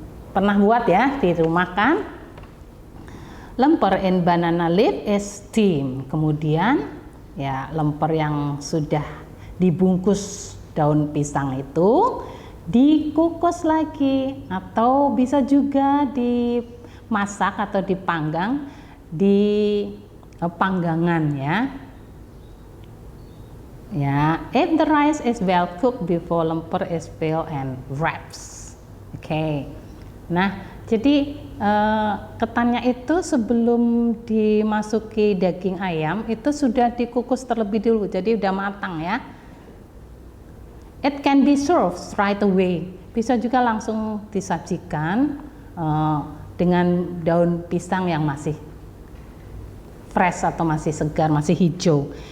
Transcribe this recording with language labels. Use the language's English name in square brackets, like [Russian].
[Indonesian] Pernah buat ya di rumah kan? [English] Lemper in banana leaf is steam. [Indonesian] Kemudian ya lemper yang sudah dibungkus daun pisang itu dikukus lagi atau bisa juga dimasak atau dipanggang di panggangan ya. [English] Ya, if the rice is well cooked before lemper is filled and wraps. Oke. [Indonesian] Nah, jadi ketannya itu sebelum dimasuki daging ayam itu sudah dikukus terlebih dulu. Jadi udah matang ya. [English] It can be served right away. [Indonesian] Bisa juga langsung disajikan dengan daun pisang yang masih fresh atau masih segar, masih hijau.